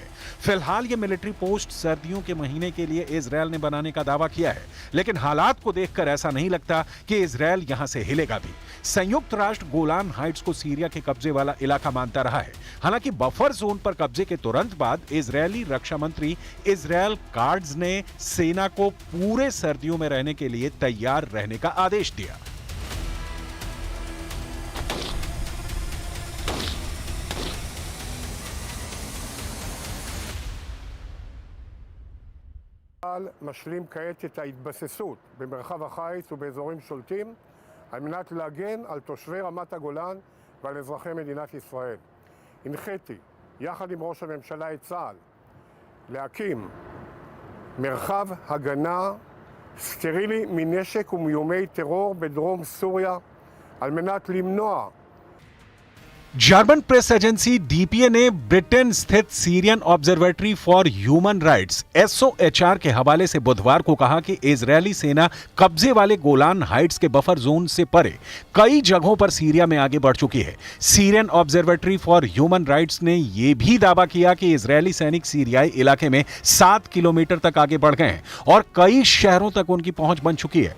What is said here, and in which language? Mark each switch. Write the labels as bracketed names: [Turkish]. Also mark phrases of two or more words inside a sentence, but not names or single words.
[Hindi] फिलहाल ये [English] military post [Hindi] सर्दियों के महीने के लिए इजरायल ने बनाने का दावा किया है, लेकिन हालात को देखकर ऐसा नहीं लगता कि इजरायल यहां से हिलेगा भी। संयुक्त राष्ट्र गोलान हाइट्स को सीरिया के कब्जे वाला इलाका मानता रहा है। हालांकि [English] buffer zone [Hindi] पर कब्जे के तुरंत बाद इजरायली रक्षा मंत्री इजरायल कार्ड्स ने सेना को पूरे सर्दियों में रहने के लिए तैयार रहने का आदेश दिया। [Hebrew] משלים כעת את ההתבססות במרחב החיץ ובאזורים שולטים על מנת להגן על תושבי רמת הגולן ועל אזרחי מדינת ישראל. הנחיתי יחד עם ראש הממשלה את צה"ל להקים מרחב הגנה סטרילי מנשק ומאיומי טרור בדרום סוריה על מנת למנוע [Hindi] जर्मन प्रेस एजेंसी डीपीए ने ब्रिटेन स्थित सीरियन ऑब्जर्वेटरी फॉर ह्यूमन राइट्स SOHR के हवाले से बुधवार को कहा कि इजरायली सेना कब्जे वाले गोलान हाइट्स के [English] buffer zone [Hindi] से परे कई जगहों पर सीरिया में आगे बढ़ चुकी है। सीरियन ऑब्जर्वेटरी फॉर ह्यूमन राइट्स ने यह भी दावा किया कि इजरायली सैनिक सीरियाई इलाके में 7 किलोमीटर तक आगे बढ़ गए हैं और कई शहरों तक उनकी पहुंच बन चुकी है।